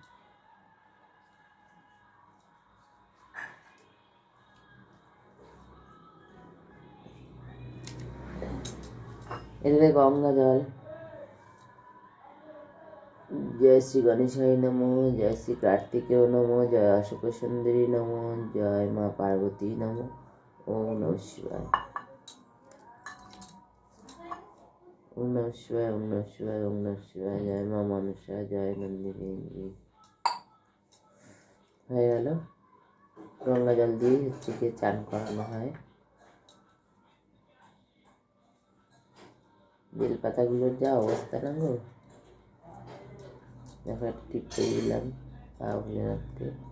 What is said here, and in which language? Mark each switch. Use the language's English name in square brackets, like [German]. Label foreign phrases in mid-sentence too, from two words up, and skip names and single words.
[Bangla] এখানে গঙ্গা জল। [Sanskrit] জয় শ্রী গণেশায় নমো, জয় শ্রী কার্তিকেয় নমো, জয় অশোক সুন্দরী নমো, জয় মা পার্বতী নমো, ওম নমঃ শিবায়, ওম নমঃ শিবায়, ওম নমঃ শিবায়, ওম নমঃ শিবায়, [Bangla] জয় মা মনসা, জয় নন্দিনী। হয়ে গেল, গঙ্গা জল দিয়ে হচ্ছে গিয়ে চান করানো হয়। বেলপাতাগুলোর যা অবস্থা না গো, দেখো একটা টিপ করে দিলাম পা ভোলেনাথকে।